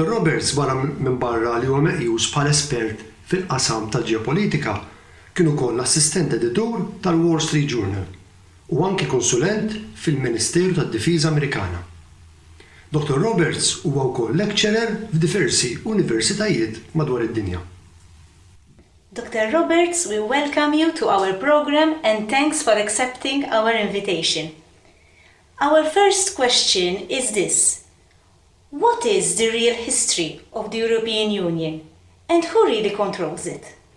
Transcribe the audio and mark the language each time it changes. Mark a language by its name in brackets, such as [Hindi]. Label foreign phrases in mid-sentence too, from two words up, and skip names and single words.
[Maltese] Roberts wara minn barra li huwa meqjus bħala espert fil-qasam tal-ġeopolitika kien ukoll assistent editur tal-Wall Street Journal u anki konsulent fil-Ministeru tad-Difiża Amerikana. Dr. Roberts huwa wkoll lecturer f'diversi universitajiet madwar id-dinja. Dr. [English] Roberts, we welcome you to our program and thanks for accepting our invitation. Our first question is this. What is the real history of the European Union and who really controls it?